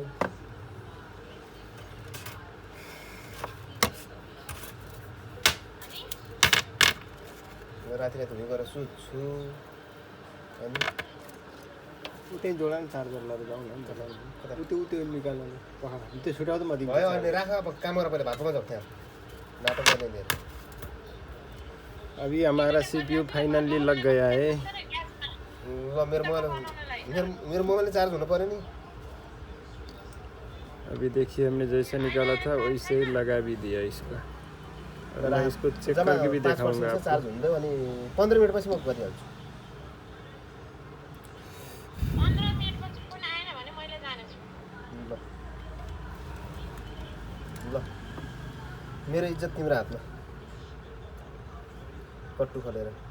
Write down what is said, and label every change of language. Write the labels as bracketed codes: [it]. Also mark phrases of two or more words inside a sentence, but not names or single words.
[ne] राति राति भुइँ गएर सुत्छु अनि त्यही जोडा नि चार्जर लिएर जाउँ न त। त्यो निकाल्नु पखाला त्यो छुट्याउ त म दिन्छु। भयो अनि राख, अब काम गरेर पहिले भातमा जाऊ त्यहाँ नाटक गर्ने नि। [hi] अभी हमारा सीपीयू फाइनली लग गया है। [ne] ल मेरो मोबाइल चार्ज हुनु पर्यो नि। [hi] अभी देखिए हमने जैसे निकाला था वैसे ही लगा भी दिया इसका। और मैं इसको चेक करके भी दिखाऊंगा आपको। [ne] चार्ज हुँदै अनि 15 मिनेट पछि म गरिहाल्छु। 15 मिनेट पछि फोन आएन भने मैले जानेछु। ल मेरो इज्जत तिम्रो हातमा कट्टु खोलेर।